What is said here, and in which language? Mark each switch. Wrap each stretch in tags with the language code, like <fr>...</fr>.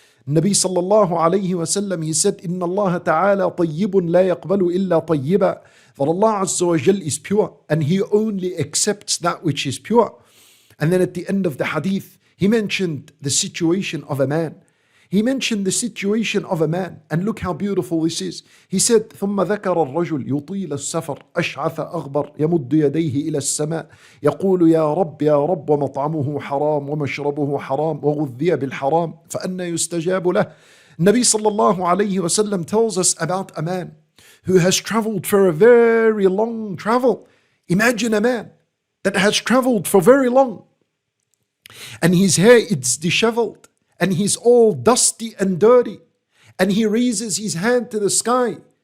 <en>Nabi sallallahu alayhi wa sallam, he said,</en> <ar>Inna Allah ta'ala tayyibun la yaqbalu illa tayyiba.</ar> <en>That Allah Azza wa Jal is pure and He only accepts that which is pure. And then at the end of the hadith, He mentioned the situation of a man. He mentioned the situation of a man, and look how beautiful this is.</en> <ar>He said, ثم ذكر الرجل يطيل السفر أشعث أغبر يمد يديه إلى السماء يقول يا رب ومطعمه حرام ومشربه حرام وغذي بالحرام فأنى يستجاب له.</ar> <en>Nabi sallallahu alayhi wa sallam tells us about a man who has traveled for a very long travel. Imagine a man that has traveled for very long, and his hair is disheveled, and he's all dusty and dirty, and he raises his hand to the sky.</en>